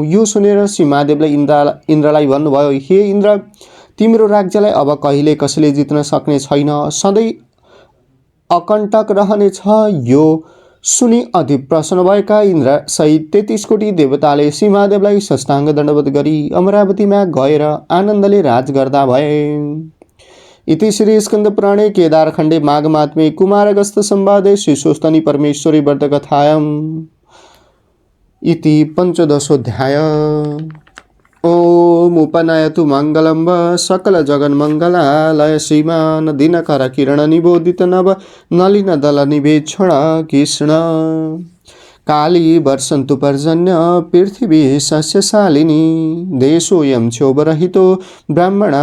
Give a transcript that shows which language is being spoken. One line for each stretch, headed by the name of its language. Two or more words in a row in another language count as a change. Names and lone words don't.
Nepali: यो सुनेर श्री महादेवले इन्द्रलाई भन्नुभयो, हे इन्द्र, तिम्रो राज्यलाई अब कहिले कसैले जित्न सक्ने छैन, सधैँ अकण्टक रहनेछ। यो सुनि अति प्रसन्न भएका इन्द्र सहित 33 कोटी देवताले श्री महादेवलाई साष्टाङ्ग दण्डवत गरी अमरावतीमा गएर आनन्दले राज गर्दा भए।
Sanskrit: इति श्री स्कंद पुराणे केदारखण्डे माघमात्म्ये कुमारगस्त्य संवादे श्री स्वस्तिनी परमेश्वरी व्रतकथायाम् इति 15दशोऽध्याय। ओम उपनयतु मंगलम सकल जगन मंगलालय श्रीमान दिनकर किरण निबोधित नव नलिन दल निवेक्षण कृष्ण काली वर्षन्तु पर्जन्य पृथिवी सस्यशालिनी देशोऽयं क्षोभरहितो ब्राह्मणा